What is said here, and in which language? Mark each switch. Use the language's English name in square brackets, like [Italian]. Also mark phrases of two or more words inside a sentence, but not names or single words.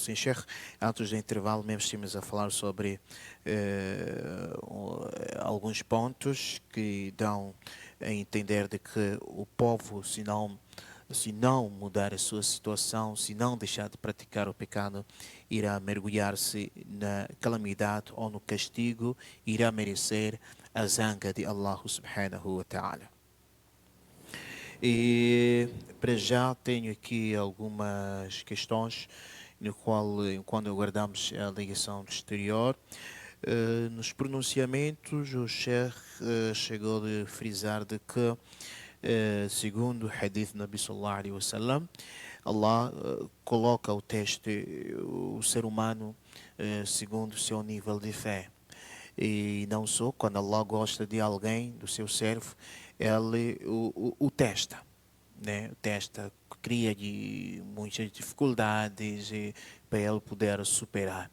[Portuguese] Sim, Sheikh, antes do intervalo, mesmo estivemos a falar sobre alguns pontos que dão a entender de que o povo, se não mudar a sua situação, se não deixar de praticar o pecado, irá mergulhar-se na calamidade ou no castigo, irá merecer a zanga de [Arabic] الله سبحانه وتعالى. [Portuguese] E para já tenho aqui algumas questões no qual, quando aguardamos a ligação do exterior, nos pronunciamentos o Sheikh chegou a frisar de que segundo o hadith Nabi [Arabic] صلى الله عليه وسلم, [Portuguese] Allah coloca o teste, o ser humano segundo o seu nível de fé. E não só, quando Allah gosta de alguém, do seu servo, ele o testa, né? Testa, cria-lhe muitas dificuldades para ele poder superar.